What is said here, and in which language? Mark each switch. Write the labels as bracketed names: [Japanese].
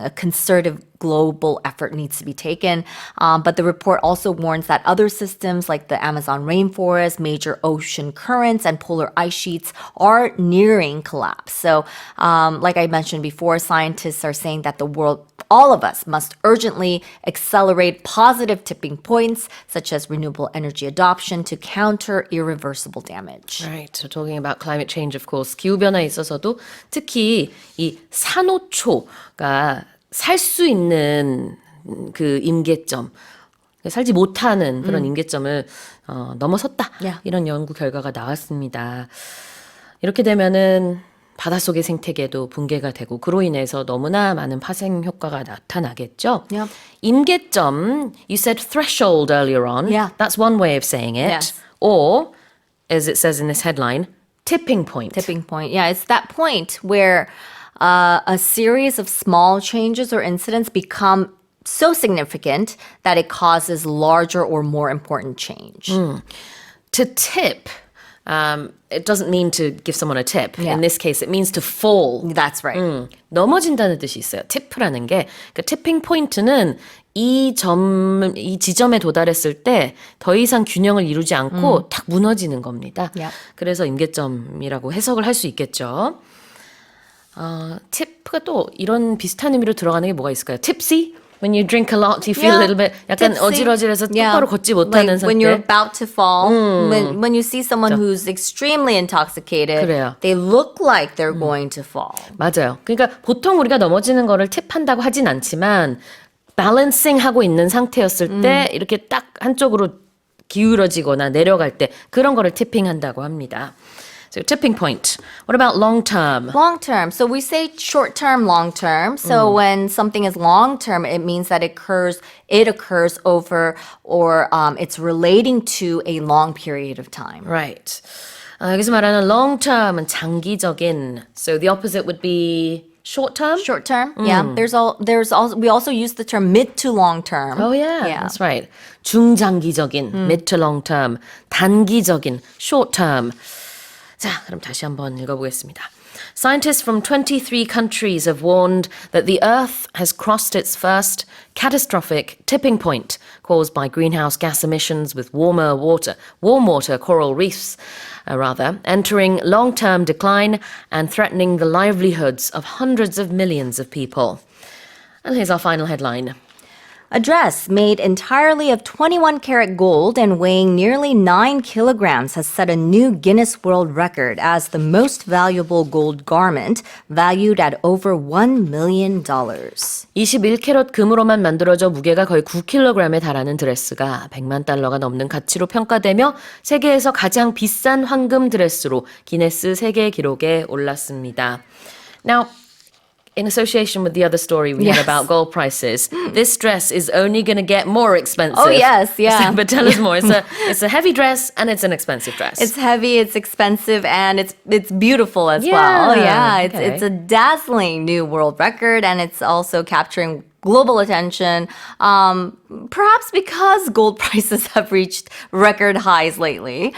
[English] A concerted global effort needs to be taken. But the report also warns that other systems like the Amazon rainforest, major ocean currents, and polar ice sheets are nearing collapse. So like I mentioned before, scientists are saying that the world, all of us, must urgently accelerate positive tipping points, such as renewable energy adoption, to counter irreversible damage. Right. So talking about climate change, of course, [Korean] 기후변화에 있어서도 특히 이 산호초가 살 수 있는 그 임계점, 살지 못하는 그런 임계점을 넘어섰다. 이런 연구 결과가 나왔습니다. 이렇게 되면은 바닷속의 생태계도 붕괴가 되고 그로 인해서 너무나 많은 파생 효과가 나타나겠죠. [English] 임계점, you said threshold earlier on. That's one way of saying it. Yes. Or, as it says in this headline, tipping point. Tipping point. Yeah, it's that point where a series of small changes or incidents become so significant that it causes larger or more important change. To tip, it doesn't mean to give someone a tip. In this case, it means to fall. That's right. [Korean] 넘어진다는 뜻이 있어요. 티프라는 게. 그러니까 티핑 포인트는 이 지점에 도달했을 때 더 이상 균형을 이루지 않고 탁 무너지는 겁니다. 그래서 임계점이라고 해석을 할 수 있겠죠. 팁가 또 이런 비슷한 의미로 들어가는 게 뭐가 있을까요? [English] Tipsy? When you drink a lot, you feel a little bit [Korean] 약간 [English] tipsy. [Korean] 어지러지해서 똑바로 걷지 못하는 [English] Like when you're [Korean] 상태. [English] about to fall, when you see someone who's extremely intoxicated, [Korean] 그래요. [English] they look like they're going to fall. [Korean] 맞아요. 그러니까 보통 우리가 넘어지는 거를 팁한다고 하진 않지만 밸런싱 하고 있는 상태였을 때 이렇게 딱 한쪽으로 기울어지거나 내려갈 때 그런 거를 티핑한다고 합니다. [English] So tipping point. What about long term? Long term. So we say short term, long term. So when something is long term, it means that it occurs over or it's relating to a long period of time. Right. [Korean] 여기서 말하는 [English] long term은 장기적인. So the opposite would be short term? Short term, yeah. There's also we also use the term mid to long term. Oh yeah, that's right. 중장기적인, mid to long term, 단기적인, short term. [Korean] 자, 그럼 다시 한번 읽어보겠습니다. [English] Scientists from 23 countries have warned that the Earth has crossed its first catastrophic tipping point caused by greenhouse gas emissions with warm water coral reefs, entering long-term decline and threatening the livelihoods of hundreds of millions of people. And here's our final headline. A dress made entirely of 21-karat gold and weighing nearly 9 kilograms has set a new Guinness World Record as the most valuable gold garment, valued at over $1 million. [Korean] 21캐럿 금으로만 만들어져 무게가 거의 9kg에 달하는 드레스가 100만 달러가 넘는 가치로 평가되며 세계에서 가장 비싼 황금 드레스로 기네스 세계 기록에 올랐습니다. [English] Now, in association with the other story we had about gold prices, this dress is only going to get more expensive. Oh, yes, yeah. But tell us more. It's a heavy dress and it's an expensive dress. It's heavy, it's expensive, and it's beautiful as Yeah, well. Yeah, okay. it's a dazzling new world record, and it's also capturing global attention, perhaps because gold prices have reached record highs lately.